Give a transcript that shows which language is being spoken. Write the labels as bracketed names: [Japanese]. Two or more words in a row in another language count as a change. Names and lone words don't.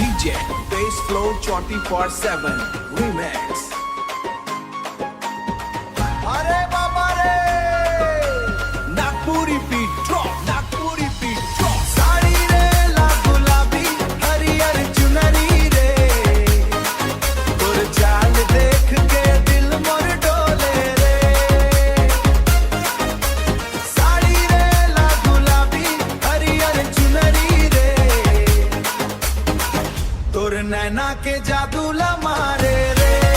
[English] DJ Bass Flow 24/7 Remix। [Hindi] अरे बाबा रे [English] नागपुरी beat drop, नागपुरी beat drop। [Sadri] साड़ी रे ला गुलाबी हरियर चुनरी रे, तोर चाल देख के दिल मोर डोले रे। साड़ी रे ला गुलाबी हरियर चुनरी रे, तोर नैना के जादू ला मारे रे।